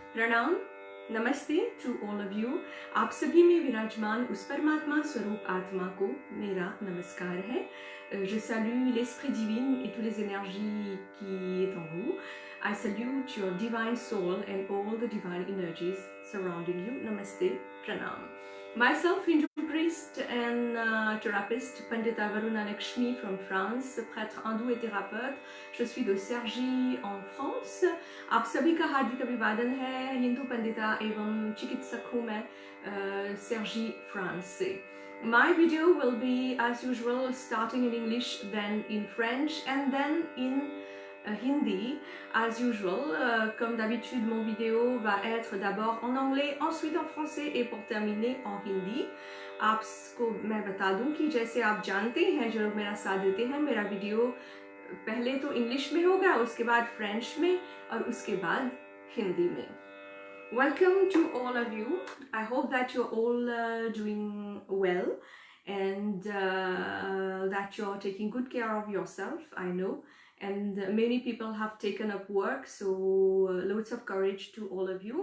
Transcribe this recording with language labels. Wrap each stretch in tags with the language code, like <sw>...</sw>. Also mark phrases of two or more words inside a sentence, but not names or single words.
<hi>प्रणाम, नमस्ते</hi> <en>to all of you.</en> <hi>आप सभी में विराजमान उस परमात्मा स्वरूप आत्मा को मेरा नमस्कार है।</hi> <fr>Je salue l'esprit divin et toutes les énergies qui est en vous.</fr> <en>I salute your divine soul and all the divine energies surrounding you.</en> <hi>नमस्ते, प्रणाम.</hi> <en>Myself, Hindu priest and therapist, Pandita Varuna Lakshmi from France,</en> <fr>prêtre hindou et thérapeute.</fr> <en>Je suis de Cergy en France.</en> <hi>आप सभी का हार्दिक अभिवादन है। हिंदू पंडिता एवं चिकित्सक हूँ मैं Cergy, France से।</hi> <en>My video will be as usual starting in English, then in French and then in Hindi as usual.</en> <fr>Comme d'habitude, mon vidéo va être d'abord en anglais, ensuite en français et pour terminer en hindi.</fr> <hi>आपको मैं बता दूं कि जैसे आप जानते हैं, जो लोग मेरा साथ देते हैं, मेरा वीडियो पहले तो इंग्लिश में होगा, उसके बाद फ्रेंच में और उसके बाद हिंदी में।</hi> <en>Welcome to all of you. I hope that you're all doing well and that you're taking good care of yourself, I know. And many people have taken up work, so loads of courage to all of you.</en>